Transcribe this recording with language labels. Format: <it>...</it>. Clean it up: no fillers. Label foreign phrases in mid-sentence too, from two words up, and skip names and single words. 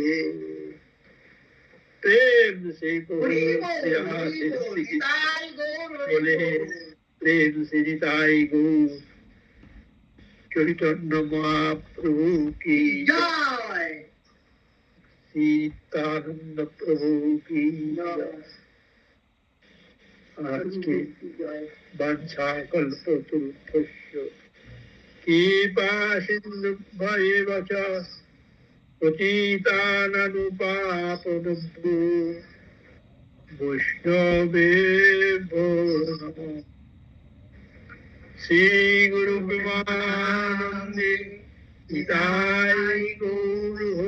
<hi>प्रेम से बोले</hi> <bn>প্রেম সে নিতাই গৌর চৈতন্য মহাপ্রভু কি জয়, সীতানন্দ প্রভু কি জয়।</bn> <sa>আজকে वाञ्छा कल्पतरुभ्यश्च कृपा सिन्धुभ्येव च पतितानां वैष्णवेभ्यो नमः।</sa> <bn>শ্রী গুরু প্রেমানন্দে নিতাই গৌর</bn>